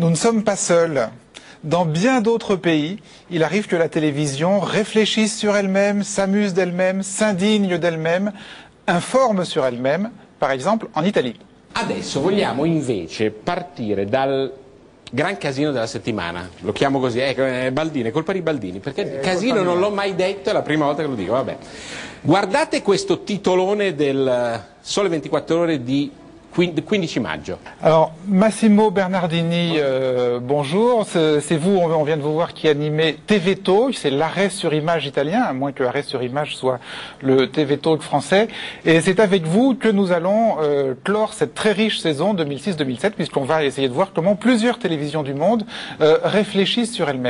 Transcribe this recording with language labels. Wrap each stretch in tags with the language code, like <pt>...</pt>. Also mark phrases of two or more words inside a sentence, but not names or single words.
<fr>sommes pas seuls. Dans bien d'autres pays, il arrive que la télévision réfléchisse sur elle-même, s'amuse d'elle-même, s'indigne d'elle-même, informe sur elle-même, par exemple en Italie.</fr> <it>Adesso vogliamo invece partire dal gran casino della settimana, lo chiamo così, Baldini, è colpa di Baldini, perché casino non l'ho mai detto, è la prima volta che lo dico, vabbè. Guardate questo titolone del Sole 24 Ore di 15 maggio.</it> <fr>Alors, Massimo Bernardini, bonjour. C'est vous, on vient de vous voir, qui animez TV Talk. C'est l'arrêt sur image italien, à moins que l'arrêt sur image soit le TV Talk français. Et c'est avec vous que nous allons clore cette très riche saison 2006-2007, puisqu'on va essayer de voir comment plusieurs télévisions du monde réfléchissent sur elles-mêmes.</fr>